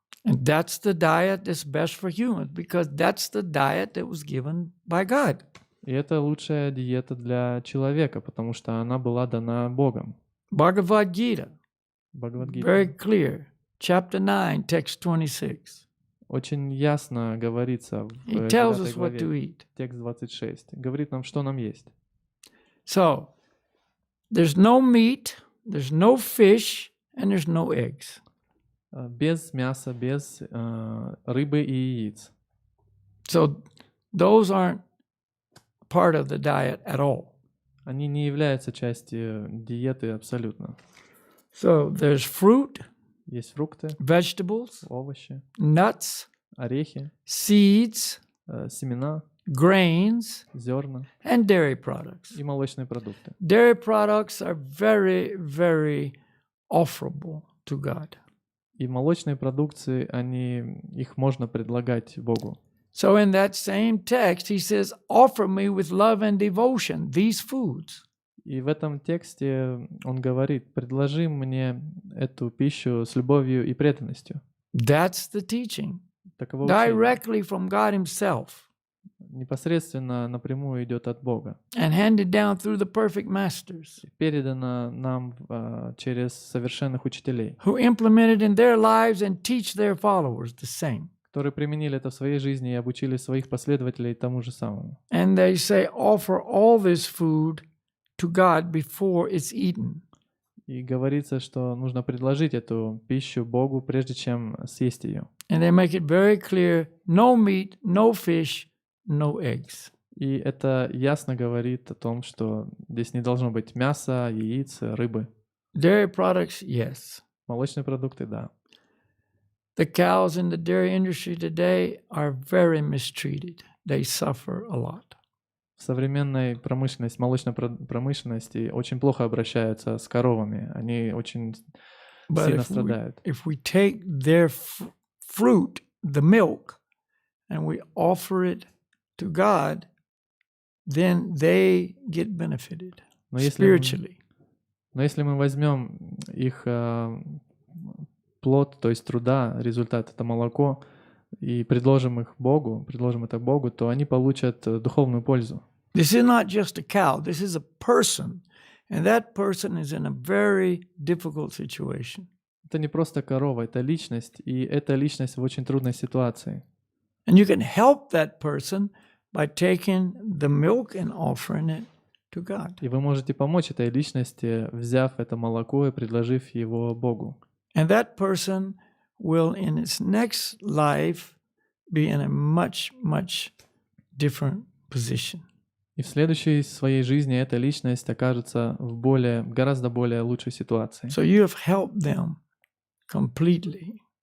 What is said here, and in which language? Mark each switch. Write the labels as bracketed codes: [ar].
[en] And that's the diet that's best for humans, because that's the diet that was given by God. [ru] И это лучшая диета для человека, потому что она была дана Богом. [en] Bhagavad Gita, [ru] Бхагавад-гита [en] very clear, chapter 9, text 26. [ru] очень ясно говорится в [en] It tells [ru] 9 [en] us what to [ru] главе, [en] eat. [ru] текст 26. Говорит нам, что нам есть. [en] So, there's no meat, there's no fish, and there's no eggs. [ru] Без мяса, без рыбы и яиц. [en] So, those aren't part of the diet at all. [ru] Они не являются частью диеты абсолютно. [en] So, there's fruit, [ru] Есть фрукты, [en] vegetables, [ru] овощи, [en] nuts, [ru] орехи, [en] seeds, [ru] семена, [en] grains, [ru] зерна [en] and dairy products. [ru] и молочные продукты. [en] Dairy products are very, very offerable to God. [ru] И молочные продукции, их можно предлагать Богу. [en] So in that same text, he says, offer me with love and devotion these foods. [ru] И в этом тексте он говорит: предложи мне эту пищу с любовью и преданностью. [en] That's the teaching, [ru] Таково учение. [en] directly from God himself, [ru] Непосредственно напрямую идет от Бога. [en] and handed down through the perfect masters, [ru] Передано нам через совершенных учителей, [en] who implemented in their lives and teach their followers the same. [ru] которые применили это в своей жизни и обучили своих последователей тому же самому. [en] And they say, offer all this food to God before it's eaten. [ru] И говорится, что нужно предложить эту пищу Богу, прежде чем съесть ее. [en] And they make it very clear, no meat, no fish, no eggs. [ru] И это ясно говорит о том, что здесь не должно быть мяса, яиц, рыбы. [en] Dairy products, yes. [ru] Молочные продукты, да. [en] The cows in the dairy industry today are very mistreated. They suffer a lot. [ru] В современной промышленности, молочной промышленности очень плохо обращаются с коровами. Они очень сильно страдают. [en] If we take their fruit, the milk, and we offer it to God, then they get benefited spiritually. [ru] Но если мы возьмем их плод, то есть труда, результат — это молоко, и предложим это Богу, то они получат духовную пользу. [en] This is not just a cow. This is a person. And that person is in a very difficult situation. [ru] Это не просто корова, это личность, и эта личность в очень трудной ситуации. [en] And you can help that person by taking the milk and offering it to God. [ru] И вы можете помочь этой личности, взяв это молоко и предложив его Богу. [en] And that person will, in its next life, be in a much, much different position. [ru] И в следующей своей жизни эта личность окажется в гораздо более лучшей ситуации. [en] So you have helped them completely.